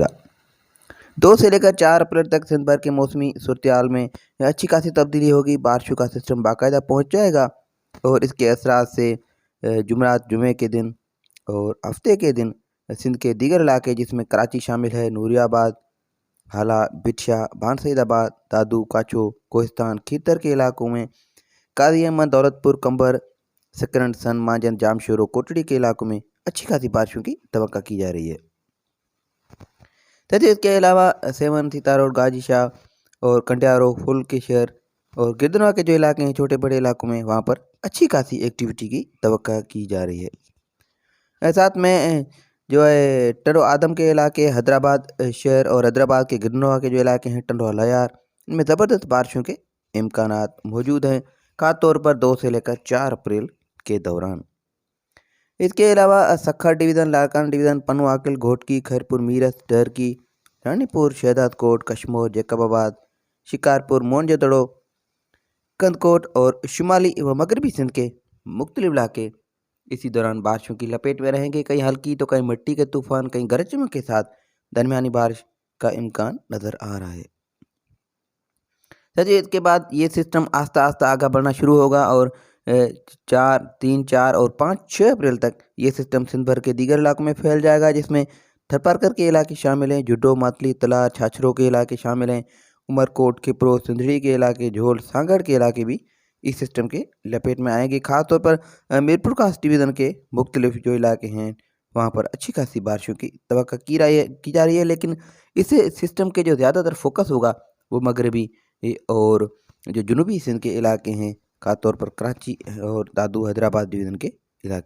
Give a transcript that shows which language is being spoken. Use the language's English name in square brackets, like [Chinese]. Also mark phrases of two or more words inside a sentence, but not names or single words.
[Urdu] 2 سے لے کر 4 اپریل تک سندھ بھر کے موسمی صورتِ حال میں اچھی خاصی تبدیلی ہوگی. بارشوں کا سسٹم باقاعدہ پہنچ جائے گا اور اس کے اثرات سے جمعرات، جمعے کے دن اور ہفتے کے دن سندھ کے دیگر علاقے جس میں کراچی شامل ہے, نوریاباد، ہالا، بٹشا، بانسعیدآباد، دادو، کاچھو، کوہستان، کھیتر کے علاقوں میں، قاضی احمد، دولتپور، قمبر، سکرن، سن، مانجن، جامشور، کوٹڑی کے علاقوں میں اچھی خاصی بارشوں کی توقع کی جا رہی ہے. تتھا اس کے علاوہ سیون، ستاروں، غازی شاہ اور کنڈیارو، پھل کے شہر اور گردنوا کے جو علاقے ہیں چھوٹے بڑے علاقوں میں وہاں پر اچھی خاصی ایکٹیویٹی کی توقع کی جا رہی ہے. ساتھ میں جو ہے ٹنڈو آدم کے علاقے، حیدرآباد شہر اور حیدرآباد کے گردنوا کے جو علاقے ہیں ٹنڈو لیار، ان میں زبردست بارشوں کے امکانات موجود ہیں، خاص طور پر 2 سے لے کر 4 اپریل کے دوران. اس کے علاوہ سکھر ڈویژن، لاڑکان ڈویژن، پنو، عاقل، گھوٹکی، خیرپور، میرٹھ، ڈرکی، رانیپور، شہدادکوٹ، کشمور، جیکب آباد، شکارپور، موئنجودڑو، کندکوٹ اور شمالی و مغربی سندھ کے مختلف علاقے اسی دوران بارشوں کی لپیٹ میں رہیں گے. کہیں ہلکی تو کہیں مٹی کے طوفان، کہیں گرج چمک کے ساتھ درمیانی بارش کا امکان نظر آ رہا ہے. سچ اس کے بعد یہ سسٹم آہستہ آہستہ آگے بڑھنا شروع ہوگا اور 4 اور 5-6 اپریل تک یہ سسٹم سندھ بھر کے دیگر علاقوں میں پھیل جائے گا، جس میں تھرپارکر کے علاقے شامل ہیں، جڈو، ماتلی، تلا، چھاچھرو کے علاقے شامل ہیں, عمرکوٹ، کھپرو، سندھڑی کے علاقے، جھول، سانگھڑ کے علاقے بھی اس سسٹم کے لپیٹ میں آئیں گے. خاص طور پر میرپور خاص ڈویژن کے مختلف جو علاقے ہیں وہاں پر اچھی خاصی بارشوں کی توقع کی جا رہی ہے. لیکن اس سسٹم کے جو زیادہ تر فوکس ہوگا وہ مغربی اور جو جنوبی سندھ کے علاقے ہیں، خاص طور پر کراچی اور دادو، حیدرآباد ڈویژن کے علاقے.